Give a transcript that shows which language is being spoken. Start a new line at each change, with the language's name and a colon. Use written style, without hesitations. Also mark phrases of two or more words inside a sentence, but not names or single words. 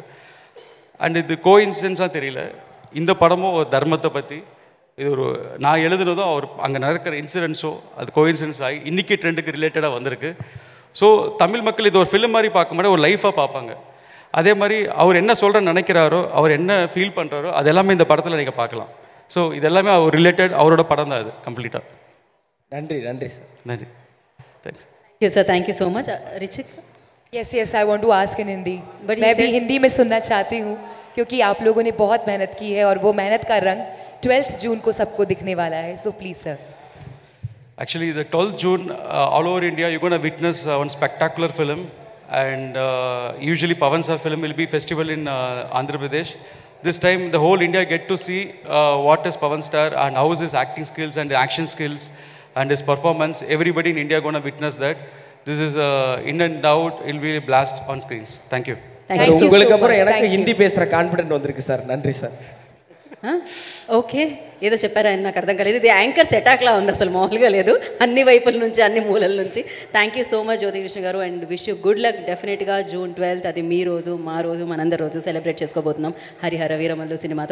Tamil: அண்ட் இது கோஇன்சிடென்ஸாக தெரியல, இந்த படமும் ஒரு தர்மத்தை பற்றி இது ஒரு நான் எழுதுனதும் அவர் அங்கே நடக்கிற இன்சிடென்ட்ஸோ அது கோஇன்சிடென்ஸ் ஆகி இன்றைக்கி ட்ரெண்டுக்கு ரிலேட்டடாக வந்திருக்கு. ஸோ தமிழ் மக்கள் இது ஒரு ஃபிலிம் மாதிரி பார்க்க மாட்டே ஒரு லைஃபாக பார்ப்பாங்க. அதே மாதிரி அவர் என்ன சொல்கிறேன்னு நினைக்கிறாரோ, அவர் என்ன ஃபீல் பண்ணுறாரோ அது எல்லாமே இந்த படத்தில் நீங்கள் பார்க்கலாம். ஸோ இது எல்லாமே அவர் ரிலேட்டட் அவரோட படம் தான் அது கம்ப்ளீட்டாக. நன்றி நன்றி சார். நன்றி. தேங்க்ஸ்.
English: Yes sir, thank you so much. Richik? yes yes, I want to ask in Hindi, but
Hindi: मैं भी हिंदी में सुनना चाहती हूँ क्योंकि आप लोगों ने बहुत मेहनत की है और वो मेहनत का रंग 12th जून को सबको दिखने वाला है.
English: So please sir. Actually, the 12th June, all over India, you're going to witness one spectacular film. And usually Pavan Sir film will be festival in Andhra Pradesh. This time, the whole India get to see what is Pavan Star and how is his acting skills and action skills and his performance. Everybody in India going to witness that. This is in and out, it will be a blast on screens. Thank you. Thank you so much.
Tamil: உங்களுக்கு அப்புறம் எனக்கு ஹிந்தி பேசுகிற கான்ஃபிடென்ட் வந்திருக்கு சார். நன்றி సార్.
Telugu: ఓకే, ఏదో చెప్పారా అని నాకు అర్థం కాలేదు. ఇది యాంకర్స్ అటాక్లా ఉంది, అసలు మామూలుగా లేదు. అన్ని వైపుల నుంచి అన్ని మూలల నుంచి.
English: thank you so much
Telugu: జ్యోతికృష్ణ గారు,
English: and wish you good luck.
Telugu: డెఫినెట్గా June 12th అది మీ రోజు, మా రోజు, మనందరి రోజు సెలబ్రేట్ చేసుకోబోతున్నాం హరిహర వీరమల్లు సినిమాతో.